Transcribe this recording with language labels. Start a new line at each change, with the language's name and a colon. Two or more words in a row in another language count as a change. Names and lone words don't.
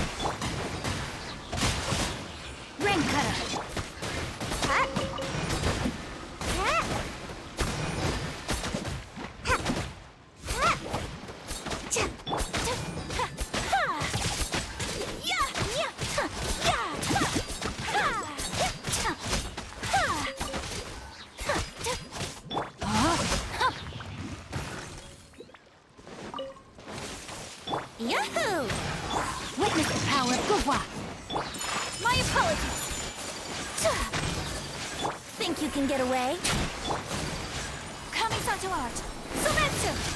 English: Rain cutter. Huh? Ha! Ha! Ha! Cha! Ta! Ha! Ha! Ya! Ya! Ha! Ya! Ha! Ha! Cha! Ha! Ha! Ta! Yahoo! Witness the power of the wild. My apologies. Think you can get away? Coming to art. Sometsu!